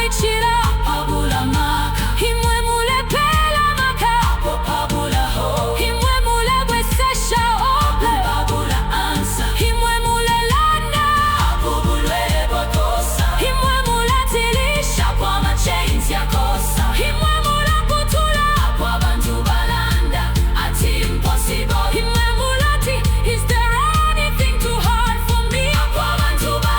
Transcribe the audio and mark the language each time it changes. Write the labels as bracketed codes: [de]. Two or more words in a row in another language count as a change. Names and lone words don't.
[bem] ichila apabula maka imwe mule pela maka apo pabula ho imwe mule bwesesha ople pabula ansa imwe mule landa apo bulwele bwakosa imwe mule tilisha kwa machains ya kosa imwe mule kutula apo abantu balanda ati impossible imwe mule ti [en] is there anything too hard for me [bem] apo abantu